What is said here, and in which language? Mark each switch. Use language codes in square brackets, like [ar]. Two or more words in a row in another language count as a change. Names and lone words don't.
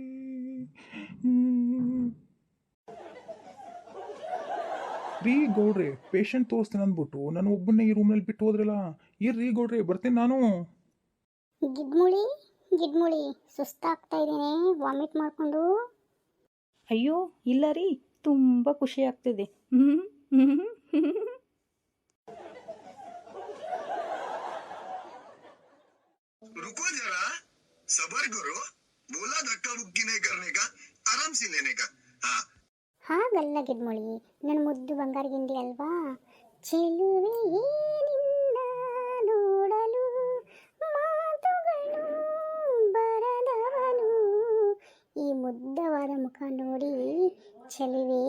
[kn] ರೀ ಗೌಡ್ರೆ, ಪೇಷಂಟ್ ತೋರಿಸ್ತೇನೆ ಅಂದ್ಬಿಟ್ಟು ನಾನು ಒಬ್ಬನೇ ಈ ರೂಮ್ನಲ್ಲಿ ಬಿಟ್ಟು ಹೋದ್ರಲ್ಲ. ಇರ್ರಿ ಗೌಡ್ರೆ, ಬರ್ತೀನಿ ನಾನು. ಗಿಡ್ಮುಳಿ ಸುಸ್ತಾಗ್ತಾ ಇದ್ದೀನಿ, ವಾಮಿಟ್ ಮಾಡಿಕೊಂಡು. ಅಯ್ಯೋ ಇಲ್ಲ ರೀ, ತುಂಬ ಖುಷಿ ಆಗ್ತಿದೆ. [hi] रुको जरा, सबर करो, बोला धक्का बुक्की नहीं करने का, आराम से लेने का. हाँ [kn] ಹಾಗಲ್ಲ ಗಿಡ್ಮುಳಿ, ನನ್ನ ಮುದ್ದು ಬಂಗಾರ ಗಿಂಡಿ ಅಲ್ವಾ? ಚೆಲುವೆಯೇ ನಿನ್ನ ನೋಡಲು ಮಾತುಗಳು ಬರದವನು, ಈ ಮುದ್ದವಾದ ಮುಖ ನೋಡಿ ಚೆಲುವೆ.